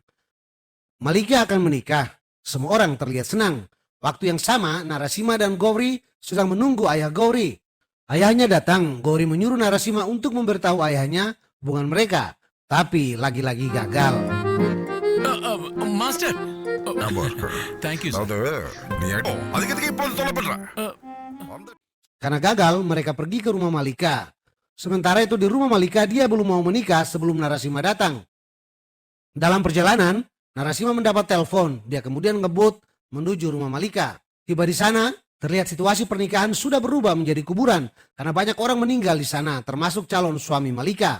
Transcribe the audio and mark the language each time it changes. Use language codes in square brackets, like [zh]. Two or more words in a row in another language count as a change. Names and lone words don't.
[id] Malika akan menikah. Semua orang terlihat senang. Waktu yang sama, Narasimha dan Gauri sedang menunggu ayah Gauri. Ayahnya datang. Gauri menyuruh Narasimha untuk memberitahu ayahnya hubungan mereka. Tapi lagi-lagi gagal. [ta] Master. ஆமா. [en] Thank you, sir. [ta] அது நீ அதுக்கு இப்போ சொல்ல பண்ற [id] Karena gagal, mereka pergi ke rumah Malika. Sementara itu di rumah Malika, dia belum mau menikah sebelum Narasimha datang. Dalam perjalanan, Narasimha mendapat telepon. Dia kemudian ngebut menuju rumah Malika. Tiba di sana, terlihat situasi pernikahan sudah berubah menjadi kuburan karena banyak orang meninggal di sana, termasuk calon suami Malika.